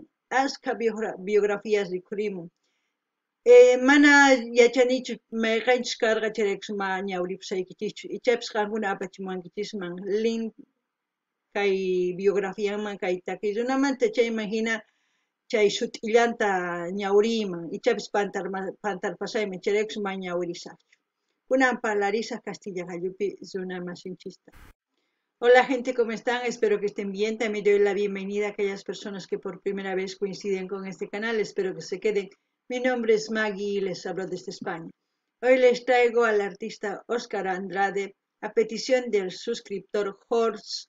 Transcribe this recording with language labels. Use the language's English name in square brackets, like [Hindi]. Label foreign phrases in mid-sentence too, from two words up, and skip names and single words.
[Quechua] Asca biografías ricurimun. Mana yachanichu mayqanchis karqa chayrikusma ñawripusaykichikchu ichapis qankuna apachimuwankichisman link kay biografiaman kay takirunamanta chayman hina chay sut'illanta ñawriyman ichapis pantarpasayman chayrikusma ñawrisaqchu kunan parlarisaq Castilla gallupi runa masinchista. [Spanish] Hola gente, ¿cómo están? Espero que estén bien. También doy la bienvenida a aquellas personas que por primera vez coinciden con este canal. Espero que se queden. Mi nombre es Maggie y les hablo desde España. Hoy les traigo al artista Oscar Andrade a petición del suscriptor Horst.